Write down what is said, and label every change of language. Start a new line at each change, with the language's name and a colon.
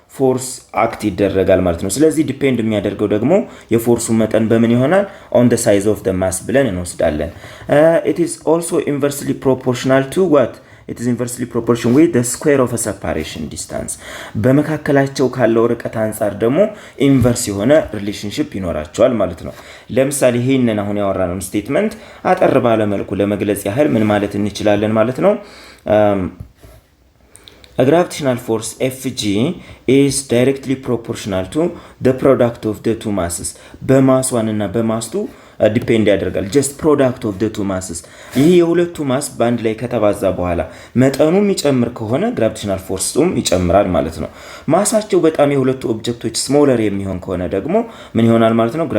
Amharic: ፎርስ አክት ይደረጋል ማለት ነው። ስለዚህ ዲፔንድ የሚያደርገው ደግሞ የፎርሱ መጠን በምን ይሆናል?
English: on the size of the mass
Amharic: ብለን እንወስዳለን።
English: it is also inversely proportional to what? It is inversely proportional with the square of a separation distance.
Amharic: በመካከላቸው ካለው ርቀት አንፃር ደግሞ ኢንቨርስ የሆነ ሪሌሽንሺፕ ይኖራቸዋል ማለት ነው። ለምሳሌ ይሄንን አሁን ያወራነውን ስቴትመንት አጠር ባለ መልኩ ለመግለጽ ያህል ምን ማለት እንችላለን ማለት ነው?
English: A gravitational force Fg is directly proportional to the product of the two masses.
Amharic: በማስ 1 እና በማስ 2 ዲፔንድ ያደርጋል።
English: just product of the two masses
Amharic: ይሄ የሁለቱ ማስ ባንድ ላይ ከተባዛ በኋላ መጠኑ የሚጨምር ከሆነ ግራቪቴሽናል ፎርስም ይጨምራል ማለት ነው። ማሳቸው በጣም የሁለቱ ኦብጀክቶች ስሞለር የሚሆን ከሆነ ደግሞ ምን ይሆናል ማለት ነው?